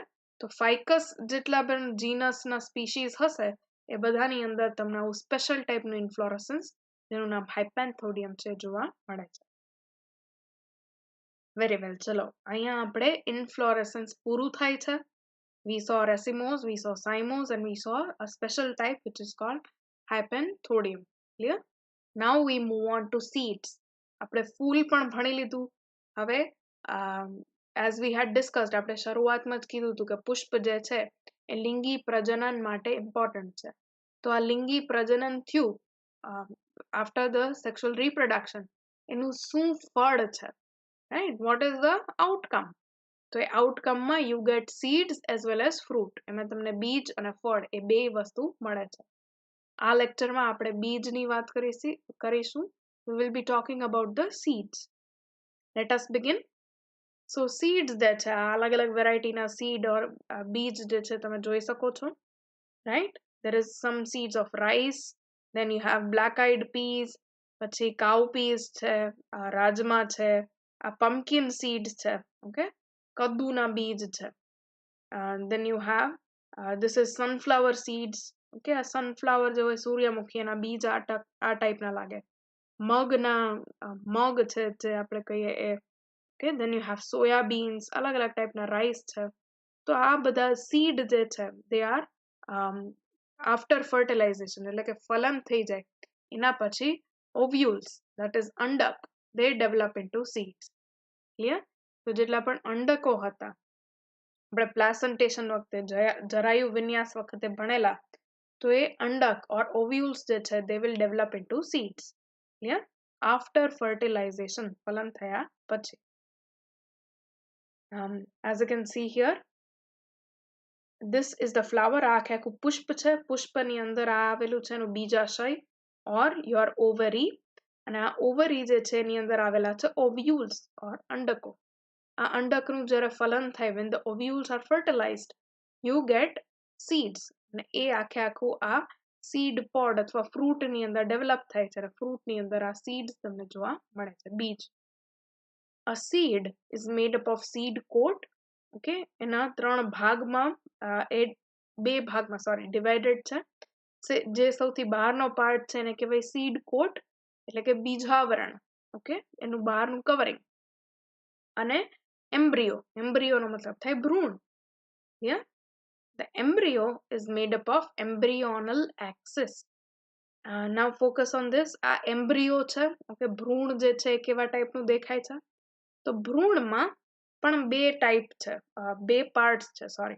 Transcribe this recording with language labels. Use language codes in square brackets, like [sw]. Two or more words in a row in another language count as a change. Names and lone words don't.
[gu] તો ફાઇકસ જેટલા પણ જીનસના સ્પીશીઝ હશે એ બધાની અંદર તમને આવું સ્પેશિયલ ટાઈપનું ઇન્ફ્લોરસન્સ જેનું નામ હાઇપેન્થોડિયમ છે જોવા મળે છે. [en] very well, [gu] ચલો અહીંયા આપણે ઇન્ફ્લોરેસન્સ પૂરું થાય છે. [en] We saw racemose, we saw cymose and we saw a special type which is called hypenthodium. Clear? Now we move on to seeds. [gu] આપણે ફૂલ પણ ભણી લીધું. [en] હવે as we had discussed, [gu] આપણે શરૂઆતમાં જ કીધું હતું કે પુષ્પ જે છે એ લિંગી પ્રજનન માટે ઇમ્પોર્ટન્ટ છે. તો આ લિંગી પ્રજનન થયું [en] after the sexual reproduction, [gu] એનું શું ફળ છે? [en] Right? What is the outcome? [gu] તો એ આઉટકમમાં [en] you get seeds as well as fruit. [gu] એમાં તમને બીજ અને ફળ એ બે વસ્તુ મળે છે. આ લેક્ચરમાં આપણે બીજની વાત કરીશું. [en] We will be talking about the seeds. Let us begin. So seeds [gu] જે છે, આ અલગ અલગ વેરાયટીના [en] seed or [gu] બીજ જે છે તમે જોઈ શકો છો. [en] Right? There is some seeds of rice, then you have black-eyed peas, [gu] પછી cowpeas છે, રાજમા છે, આ [en] pumpkin seeds [gu] છે, okay? કદ્દુના બીજ છે. [en] Then you have this is sunflower seeds. [gu] Okay, આ sunflower જે હોય સૂર્યમુખી, એના બીજ આ ટાઈપના લાગે. મગ છે જે આપણે કહીએ એ. [en] Okay, then you have soya beans, [gu] અલગ અલગ ટાઈપના રાઈસ છે. તો આ બધા સીડ જે છે [en] they are after fertilization, [gu] એટલે કે ફલન થઈ જાય એના પછી [en] ovules, that is [gu] અંડક, [en] they develop into seeds. Clear? [gu] તો જેટલા પણ અંડકો હતા આપણે પ્લાસન્ટેશન વખતે, જરાયુ વિન્યાસ વખતે ભણેલા, તો એ અંડક [en] or ovules [gu] જે છે [en] they will develop into seeds. Clear? After fertilization, [gu] ફલન થયા પછી. [en] As you can see here, this is the flower. [gu] આ આખું પુષ્પ છે. પુષ્પની અંદર આ આવેલું છે એનું બીજાશય [en] or your ovary, [gu] અને આ ઓવરી જે છે એની અંદર આવેલા છે [en] ovules or [gu] અંડકો. આ અંડકનું જ્યારે ફલન થાય, [en] when the ovules are fertilized, you get seeds. [gu] અને એ આખે આખું આ [en] seed pod [gu] અથવા ફ્રૂટ ની અંદર ડેવલપ થાય છે. ફ્રૂટ ની અંદર આ સીડ્સ તમને જોવા મળે છે, બીજ. [en] A seed is made up of seed coat. [gu] ઓકે, એના બે ભાગમાં ડિવાઇડેડ છે. જે સૌથી બહારનો પાર્ટ છે એને કહેવાય [en] seed coat, [gu] એટલે કે બીજાવરણ. ઓકે, એનું બહારનું કવરિંગ. અને એમ્બ્રિયો નો મતલબ થાય ભ્રૂણ. [en] Yeah, the embryo is made up of embryonal axis. Now focus on this. [gu] આ એમ્બ્રિયો છે, ઓકે, ભ્રૂણ જે છે એ કેવા ટાઈપનું દેખાય છે? તો ભ્રૂણમાં પણ બે ટાઈપ છે, બે પાર્ટ્સ છે, સોરી.